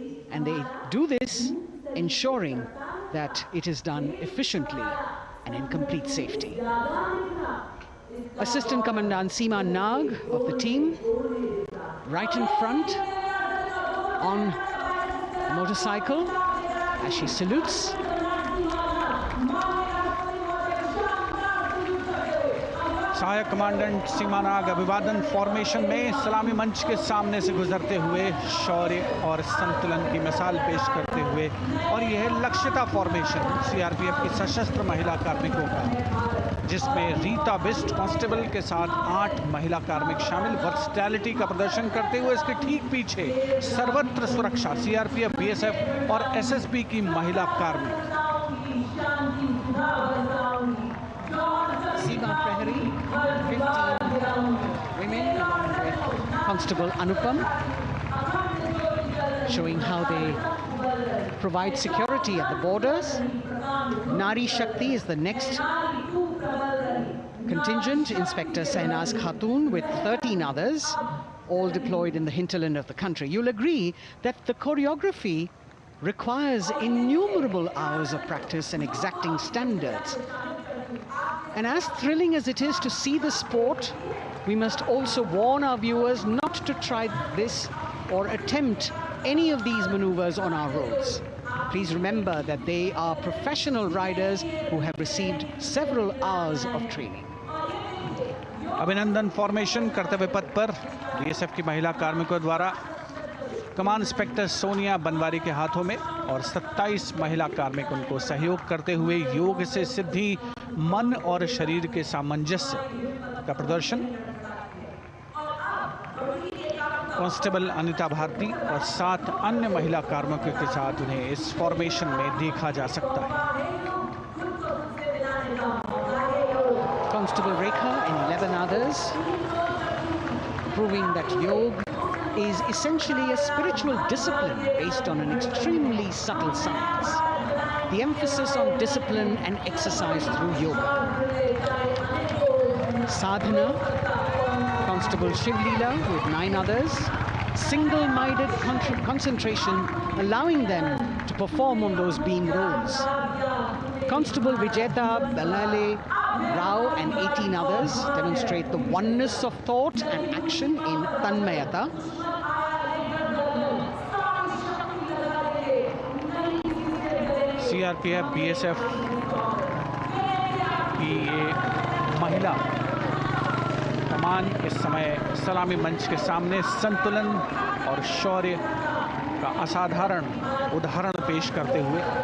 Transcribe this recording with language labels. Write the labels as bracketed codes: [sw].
[en] And they do this ensuring that it is done efficiently and in complete safety. Assistant Commandant Seema Nag of the team, right in front on the motorcycle as she salutes. [hi] सहायक commandant सीमा नाग अभिवादन formation में सलामी मंच के सामने से गुजरते हुए शौर्य और संतुलन की मिसाल पेश करते हुए, और यह लक्ष्यता फॉर्मेशन सीआरपीएफ की सशस्त्र महिला कार्मिकों का, जिसमें रीता बिस्ट कांस्टेबल के साथ 8 महिला कार्मिक शामिल, वर्सटैलिटी का प्रदर्शन करते हुए इसके ठीक पीछे सर्वत्र सुरक्षा सीआरपीएफ, बीएसएफ और एसएसबी की महिला कार्मिक। [en] Seema Prahari, 15 women along with Constable Anupam, showing how they provide security at the borders. Nari Shakti is the next contingent, Inspector Sainaz Khatun with 13 others, all deployed in the hinterland of the country. You'll agree that the choreography requires innumerable hours of practice and exacting standards. And as thrilling as it is to see the sport, we must also warn our viewers not to try this or attempt any of these maneuvers on our roads. Please remember that they are professional riders who have received several hours of training. [hi] अभिनंदन formation कर्तव्य पथ पर BSF की महिला कार्मिकों द्वारा कमान inspector Sonia Banwari के हाथों में और 27 महिला कार्मिक उनको सहयोग करते हुए योग से सिद्धि, मन और शरीर के सामंजस्य का प्रदर्शन। कांस्टेबल अनिता भारती और 7 अन्य महिला कार्मिकों के साथ उन्हें इस फॉर्मेशन में देखा जा सकता है। [en] Constable Rekha and 11 others, proving that yoga is essentially a spiritual discipline based on an extremely subtle science. The emphasis on discipline and exercise through yoga. Sadhana, Constable Shivleela with 9 others, single-minded concentration, allowing them to perform on those beam roles. Constable Vijeta Balale Rao and 18 others demonstrate the oneness of thought and action in Tanmayata. [hi] CRPF, BSF की ये महिला कमान इस समय सलामी मंच के सामने संतुलन और शौर्य का असाधारण उदाहरण पेश करते हुए